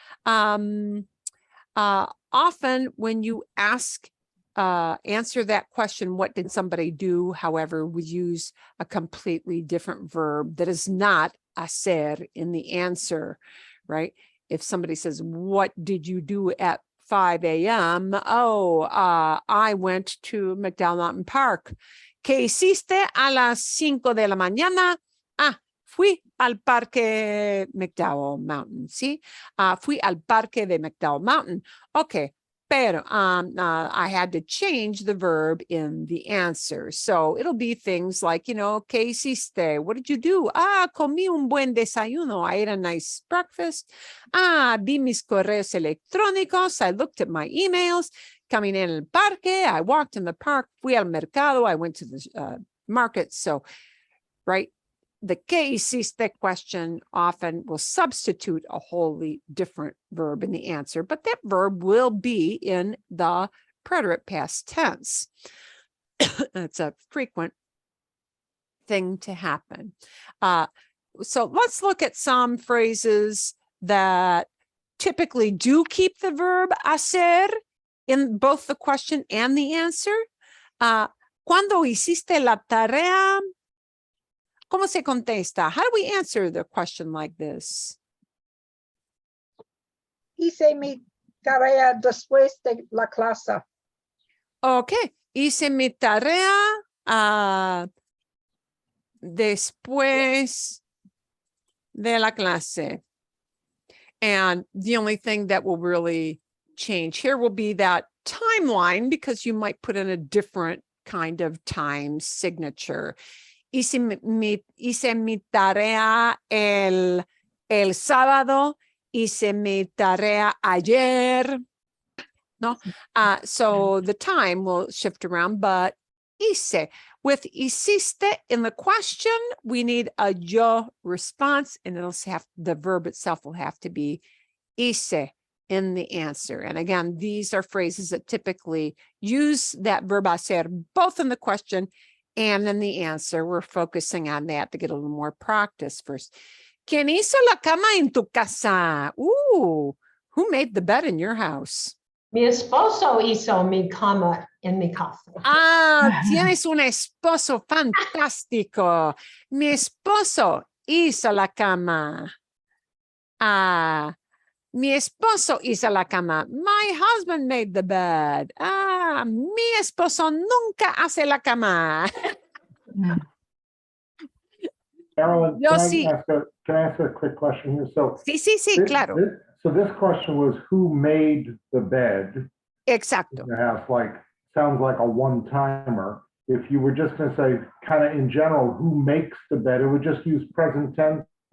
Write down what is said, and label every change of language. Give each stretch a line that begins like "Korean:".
English: Often when you answer that question, what did somebody do? However, we use a completely different verb that is not hacer in the answer, right? If somebody says, what did you do at 5 a.m.? Oh, I went to McDowell Mountain Park.
Spanish: ¿Qué hiciste a las 5 de la mañana? Fui al parque McDowell Mountain, ¿sí? Fui al parque de McDowell Mountain. Okay.
English: pero I had to change the verb in the answer. So it'll be things like, you know,
Spanish: ¿qué hiciste?
English: What did you do?
Spanish: Ah, comí un buen desayuno.
English: I ate a nice breakfast.
Spanish: Ah, vi mis correos electrónicos.
English: I looked at my emails.
Spanish: Caminé en el parque.
English: I walked in the park.
Spanish: Fui al mercado.
English: I went to the market. So, right. The
Spanish: ¿qué hiciste
English: question often will substitute a wholly different verb in the answer, but that verb will be in the preterite past tense. It's a frequent thing to happen. So let's look at some phrases that typically do keep the verb hacer in both the question and the answer.
Spanish: Cuando hiciste la tarea? ¿Cómo se contesta?
English: How do we answer the question like this?
Spanish: Hice mi tarea después de la clase. Okay, hice mi tarea después de la clase.
English: And the only thing that will really change here will be that timeline, because you might put in a different kind of time signature.
Spanish: Hice mi tarea el sábado, hice mi tarea ayer.
English: No, so the time will shift around, but hice. With hiciste in the question, we need a yo response, and it'll have the verb itself will have to be hice in the answer. And again, these are phrases that typically use that verb hacer both in the question and in the answer. We're focusing on that to get a little more practice first.
Spanish: ¿Quién hizo la cama en tu casa?
English: Ooh, who made the bed in your house?
Spanish: Mi esposo hizo mi cama en mi casa. Ah, tienes un esposo fantástico. Mi esposo hizo la cama. Mi esposo hizo la cama.
English: My husband made the bed.
Spanish: Mi esposo nunca hace la cama.
English: Carolyn,
Spanish: Yo
English: can I
Spanish: sí.
English: ask a quick question here? So
Spanish: Sí, claro.
English: So this question was who made the bed?
Spanish: Exacto.
English: In your house, sounds like a one-timer. If you were just going to say kind of in general, who makes the bed, it would just use present tense.